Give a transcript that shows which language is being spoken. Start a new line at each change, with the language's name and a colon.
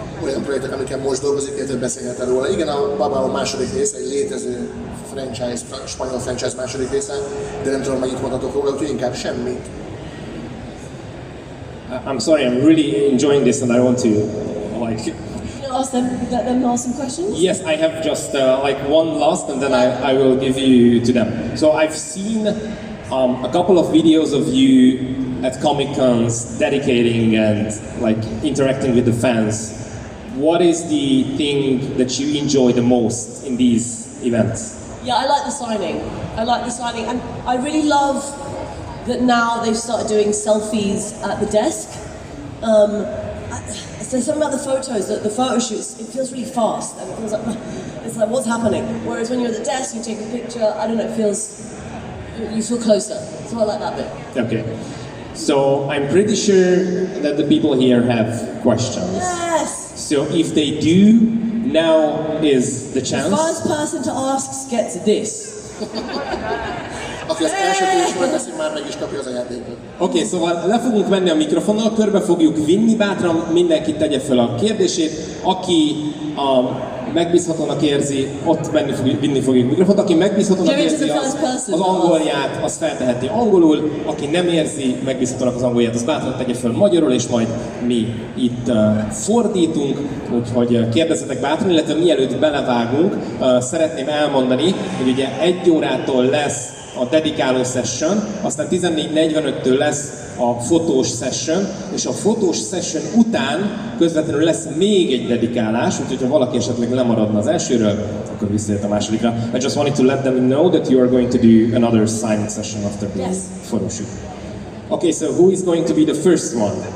Hungarian: olyan projektek, amiken most dolgozik, illetve beszélhet róla. Igen, a Babao második része, egy létező franchise, spanyol franchise második része, de nem tudom, mennyit mondhatok róla, úgyhogy inkább semmit.
English: I'm sorry, I'm really enjoying this and I want to like... Ask them some questions? Yes, I have just like one last and then I will give you to them. So I've seen a couple of videos of you at Comic Cons dedicating and like interacting with the fans. What is the thing that you enjoy the most in these events? Yeah, I like the signing. And I really love that now they've started doing selfies at the desk. There's something about the photos, the photo shoots, it feels really fast and it feels like, it's like what's happening? Whereas when you're at the desk, you take a picture, I don't know, you feel closer. So I like that bit. Okay. So I'm pretty sure that the people here have questions. Yes! So if they do, now is the chance. The first person to ask gets this.
Hungarian: Aki az első kérdésről teszi, már meg is kapja az ajándékot. Oké, szóval le fogunk menni a mikrofonnal, körbe fogjuk vinni, bátran mindenki tegye fel a kérdését. Aki megbízhatónak érzi, ott vinni fogjuk mikrofont. Aki megbízhatónak érzi az angolját, az felteheti angolul. Aki nem érzi megbízhatónak az angolját, az bátran tegye fel magyarul, és majd mi itt fordítunk. Úgyhogy kérdezzetek bátran, illetve mielőtt belevágunk, szeretném elmondani, hogy ugye 1 órától lesz a dedikáló session, aztán 14:45-től lesz a fotós session, és a fotós session után közvetlenül lesz még egy dedikálás, úgyhogy ha valaki esetleg lemaradna az elsőről, akkor visszajött a másodikra.
English: I just wanted to let them know that you are going to do another signing session after the photo shoot. Okay, so who is going to be the first one?